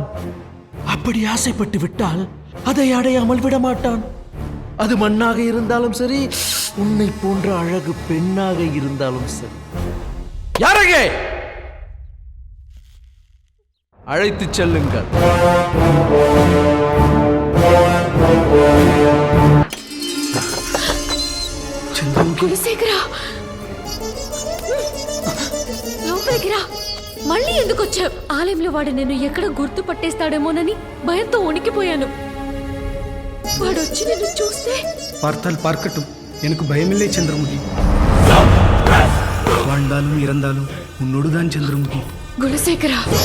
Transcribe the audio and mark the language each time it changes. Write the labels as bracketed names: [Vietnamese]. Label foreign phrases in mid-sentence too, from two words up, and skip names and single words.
[Tamil] அப்படி ஆசைப்பட்டு விட்டால் அதை அடையாமல் விட மாட்டான். அது மண்ணாக இருந்தாலும் சரி, உன்னை போன்ற அழகு பெண்ணாக இருந்தாலும் சரி. யாரங்கே அழைத்து செல்லுங்கள். [Telugu] కులశేఖరా, లోపలికి రా. మళ్ళీ ఎందుకు వచ్చావు? ఆలయంలో వాడు నేను ఎక్కడ గుర్తు పట్టేస్తాడేమోనని భయంతో ఉనికిపోయాను. వాడు వచ్చి నిన్ను చూస్తే [Tamil] பார்த்தால் பார்க்கட்டும், எனக்கு பயமில்லை சந்திரமுகி. வாழ்ந்தாலும் இறந்தாலும் உன்னோடுதான் சந்திரமுகி. குலசேகரா,